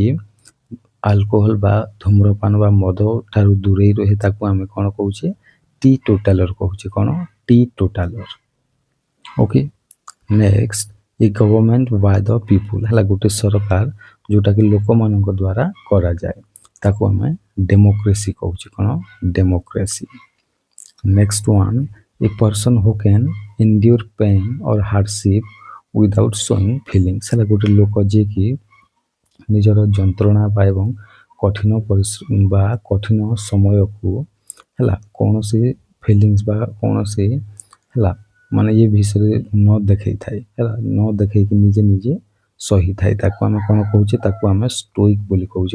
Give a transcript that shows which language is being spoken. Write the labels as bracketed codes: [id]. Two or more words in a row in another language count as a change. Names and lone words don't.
[or] ଆଲକୋହଲ ବା ଧୂମ୍ରପାନ ବା ମଦ ଠାରୁ ଦୂରେଇ ରହେ ତାକୁ ଆମେ କ'ଣ କହୁଛେ ଟି ଟୋଟାଲର କହୁଛେ କ'ଣ ଟି ଟୋଟାଲର [en] okay next a government by the people [or] ହେଲା ଗୋଟେ ସରକାର ଯେଉଁଟାକି ଲୋକମାନଙ୍କ ଦ୍ୱାରା କରାଯାଏ ତାକୁ ଆମେ ଡେମୋକ୍ରେସି କହୁଛେ କ'ଣ ଡେମୋକ୍ରେସି [en] next one a person who can [or] endure [en] pain or hardship without showing feelings [or] ହେଲା ଗୋଟେ ଲୋକ ଯିଏକି ନିଜର ଯନ୍ତ୍ରଣା ବା ଏବଂ କଠିନ ପରିଶ୍ରମ ବା କଠିନ ସମୟକୁ ହେଲା କୌଣସି ଫିଲିଙ୍ଗସ୍ ବା କୌଣସି ହେଲା ମାନେ ଏ ବିଷୟରେ ନ ଦେଖେଇଥାଏ ହେଲା ନ ଦେଖେଇକି ନିଜେ ନିଜେ ସହିଥାଏ ତାକୁ ଆମେ କ'ଣ କହୁଛେ ତାକୁ ଆମେ ଷ୍ଟୋଇକ୍ ବୋଲି କହୁଛେ